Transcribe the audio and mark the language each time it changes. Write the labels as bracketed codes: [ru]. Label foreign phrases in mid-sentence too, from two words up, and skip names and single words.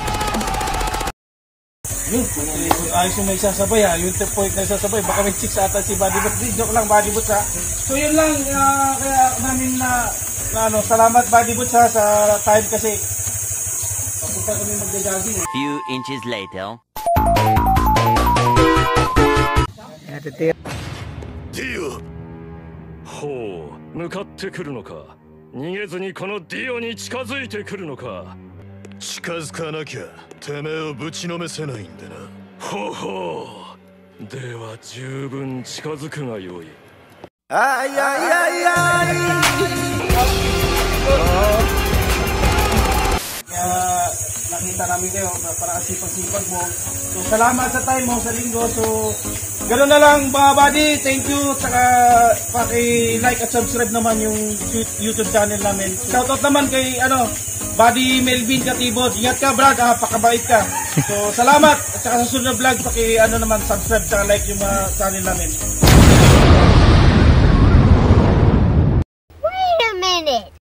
[tl] Yun, ayos yung may sasabay yung point na sasabay, baka may chicks ata si Buddy Boots. Joke lang, Buddy Boots So yun lang, kaya namin salamat Buddy Boots sa time kasi papunta kami magja-jogging. [en] Few inches later. Dio! [ja] ほう、向かってくるのか。逃げずにこのディオに近づいてくるのか。近づかなきゃてめえをぶちのめせないんでな。ほうほう。では十分近づくがよい。 Ay, ay, ay, ay! [tl] Nakita namin kayo, para sipag-sipag mo. So, salamat sa time mo sa linggo. So, gano'n na lang mga buddy. [en] Thank you. [tl] Saka, paki-like at subscribe naman yung YouTube channel namin. Shoutout naman kay, Buddy Melvin Katibod. Ingat ka, Brad. Pakabait ka. So, salamat. At saka sa sunod na vlog, subscribe saka like yung channel namin. [en] Wait a minute.